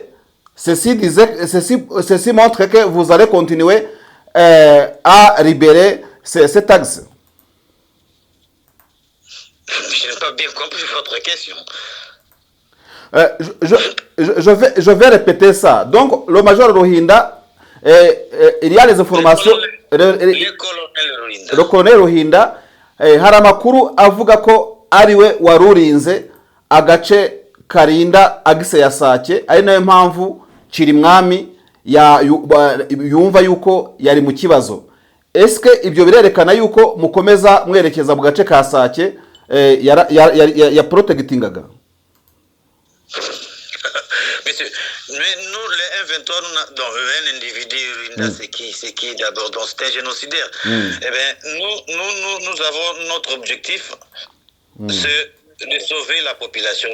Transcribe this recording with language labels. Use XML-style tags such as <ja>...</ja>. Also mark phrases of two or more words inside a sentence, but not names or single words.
<fr>Ceci montre que vous allez continuer à libérer cet axe. Je n'ai pas bien compris votre question. Je vais répéter ça. Donc, le major Ruhinda, il y a les informations.</fr> <rw>Le colonel Ruhinda, hari amakuru avuga ko ariwe warurinze agace karinda agise ya Sake, ari nayo mpamvu Chirimwami yumva yuko yari mu kibazo. Eske ibyo birerekana yuko mukomeza mwerekeza mu gace ka Sake ya protectingaga?</rw> <fr>Monsieur, mais nous, les M23, un individu, c'est qui d'abord? Donc, c'est un génocidaire. Eh bien, nous avons notre objectif, c'est de sauver la population.</fr>